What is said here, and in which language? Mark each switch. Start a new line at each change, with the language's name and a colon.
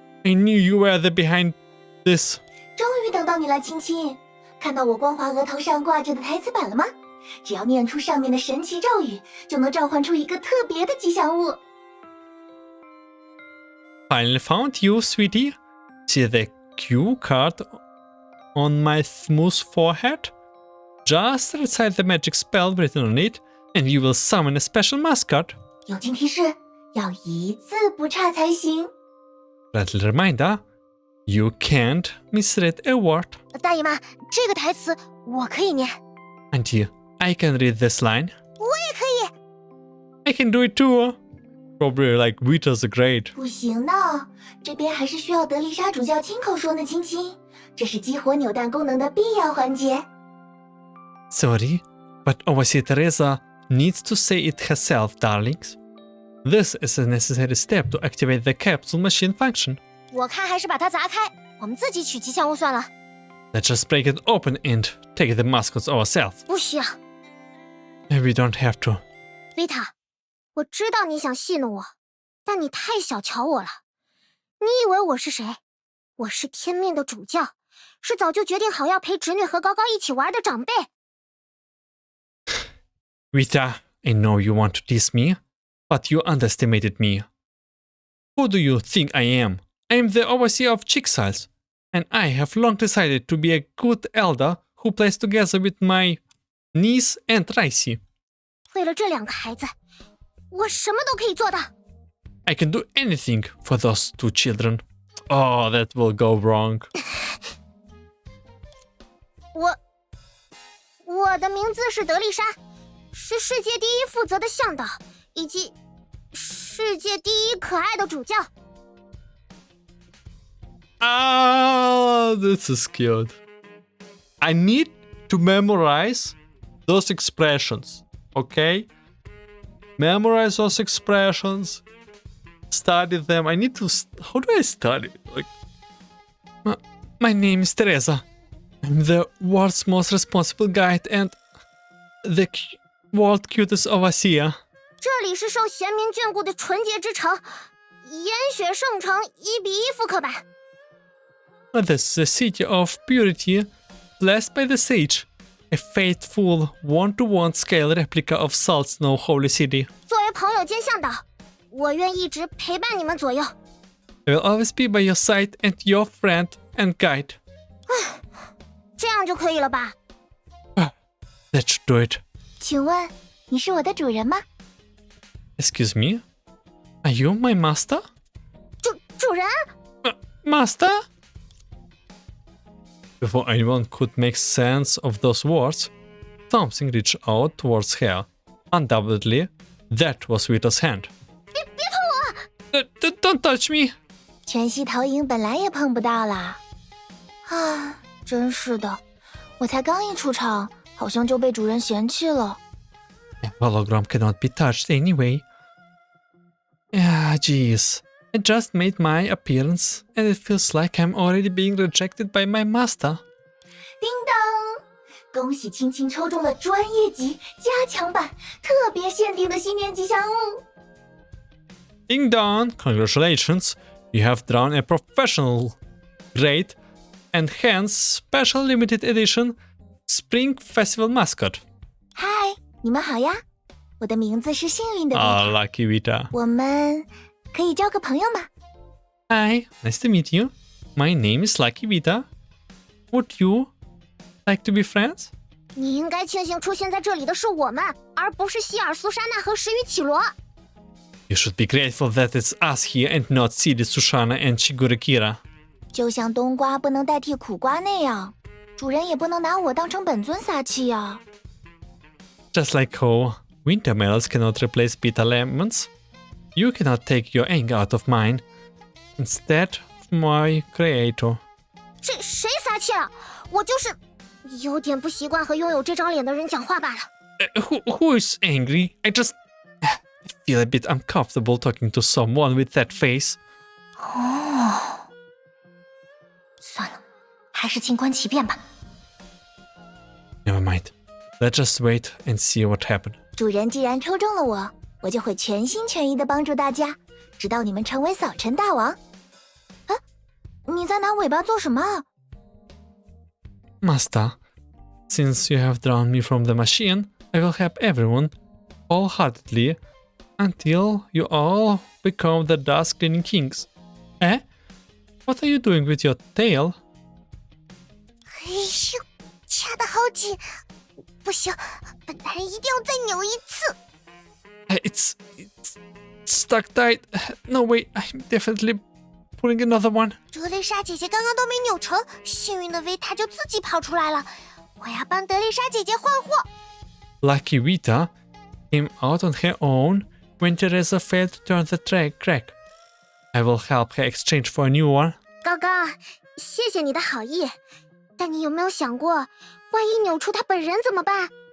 English: I knew you were the behind this.
Chinese: 终于等到你了，亲亲。看到我光滑额头上挂着的台词板了吗？只要念出上面的神奇咒语，就能召唤出一个特别的吉祥物。
English: Finally found you, sweetie. See the cue card on my smooth forehead? Just recite the magic spell written on it, and you will summon a special mascot.
Chinese: 友情提示，要一字不差才行。
English: Little reminder, you can't misread a word.
Chinese: 大姨妈，这个台词我可以念。
English: Auntie, I can read this line.
Chinese: 我也可以。
English: I can do it too. Probably like Vita's great.
Chinese: 不行的，这边还是需要德丽莎主教亲口说呢，亲亲。这是激活扭蛋功能的必要环节。
English: Sorry, but Overseer Teresa needs to say it herself, darlings. This is a necessary step to activate the capsule machine function.
Chinese: 我看还是把它砸开，我们自己取吉祥物算了。
English: Let's just break it open and take the mascots ourselves.
Chinese: 不需要
English: We don't have to.
Chinese: ，Vita，我知道你想戏弄我，但你太小瞧我了。你以为我是谁？我是天命的主教，是早就决定好要陪侄女和高高一起玩的长辈。
English: Vita, I know you want to tease me, but you underestimated me. Who do you think I am? I am the overseer of Chixiles, and I have long decided to be a good elder who plays together with my niece and Ricey.
Chinese: 为了这2个孩子，我什么都可以做的。
English: I can do anything for those 2 children. Oh, that will go wrong.
Chinese: 我的名字是德丽莎，是世界第一负责的向导，以及世界第一可爱的主教。
English: Ah, this is cute. I need to memorize those expressions, okay? Memorize those expressions, study them. I need to. How do I study? Like, my name is Teresa. I'm the world's most responsible guide and the world's cutest overseer.
Chinese: 这里是受贤民眷顾的纯洁之城，烟雪圣城1:1复刻版。
English: This is the city of purity, blessed by the sage, a faithful one-to-one scale replica of Salt Snow Holy City.
Chinese: 作为朋友兼向导，我愿一直陪伴你们左右。
English: I will always be by your side and your friend and guide.
Chinese: 这样就可以了吧？
English: That should do it.
Chinese: 请问你是我的主人吗？
English: Excuse me? Are you my master?
Chinese: 主人？
English: Master? Before anyone could make sense of those words, something reached out towards her. Undoubtedly, that was Vita's hand.
Chinese: 别碰我！
English: Don't touch me!
Chinese: 全息投影本来也碰不到啦。啊，真是的，我才刚一出场，好像就被主人嫌弃了。
English: A hologram cannot be touched anyway. Ah, jeez. I just made my appearance, and it feels like I'm already being rejected by my master.
Chinese: 叮当，恭喜青青抽中了专业级加强版特别限定的新年吉祥物。
English: Ding dong! Congratulations! You have drawn a professional grade and hence special limited edition Spring Festival mascot.
Chinese: 嗨，你们好呀，我的名字是幸运的 Ah, Vita，
English: lucky Vita.
Chinese: 我们可以交个朋友吗？
English: Hi, nice to meet you. My name is Lucky Vita. Would you like to be friends?
Chinese: 你应该庆幸出现在这里的是我们，而不是希尔苏珊娜和石鱼绮罗。
English: You should be grateful that it's us here and not Cidi, Sushana and Chigurikira.
Chinese: 就像冬瓜不能代替苦瓜那样，主人也不能拿我当成本尊撒气呀。
English: Just like how winter melons cannot replace bitter lemons, you cannot take your anger out of mine. Instead of my creator.
Chinese: 谁撒气了？我就是有点不习惯和拥有这张脸的人讲话罢了。
English: Who is angry? I feel a bit uncomfortable talking to someone with that face.
Chinese: 哦，算了，还是静观其变吧。
English: Never mind. Let's just wait and see what happened.
Chinese: 主人既然抽中了我，我就会全心全意的帮助大家，直到你们成为扫尘大王。啊，你在拿尾巴做什么？
English: Master, since you have drawn me from the machine, I will help everyone wholeheartedly until you all become the dust cleaning kings. Eh? What are you doing with your tail?
Chinese: 哎呦，掐得好紧，不行，本男人一定要再扭一次。
English: It's stuck tight. No way, I'm definitely pulling another one.
Chinese: 德丽莎姐姐刚刚都没扭成，幸运的维塔就自己跑出来了。我要帮德丽莎姐姐换货。
English: Lucky Vita came out on her own when Teresa failed to turn the crack. I will help her exchange for a new one.
Chinese: 高高，谢谢你的好意，但你有没有想过，万一扭出她本人怎么办？